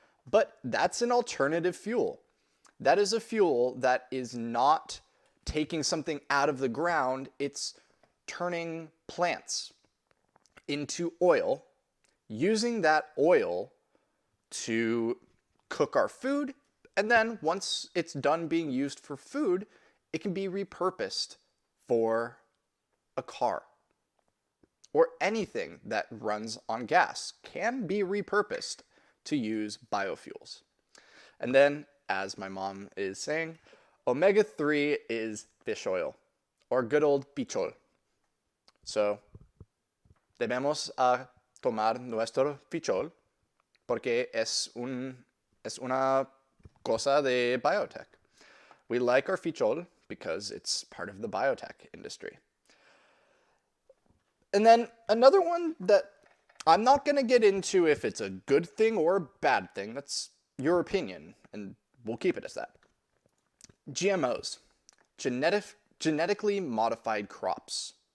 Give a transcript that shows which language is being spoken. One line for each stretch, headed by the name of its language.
English: But that's an alternative fuel. That is a fuel that is not taking something out of the ground, it's turning plants into oil, using that oil to cook our food, and then once it's done being used for food, it can be repurposed for a car. Or anything that runs on gas can be repurposed to use biofuels. And then, as my mom is saying, omega-3 is fish oil, or good old pichol.
Spanish: So, debemos tomar nuestro fichol porque es una cosa de biotech.
English: We like our fichol because it's part of the biotech industry. And then another one that I'm not going to get into if it's a good thing or a bad thing. That's your opinion, and we'll keep it as that. GMOs, genetically modified crops.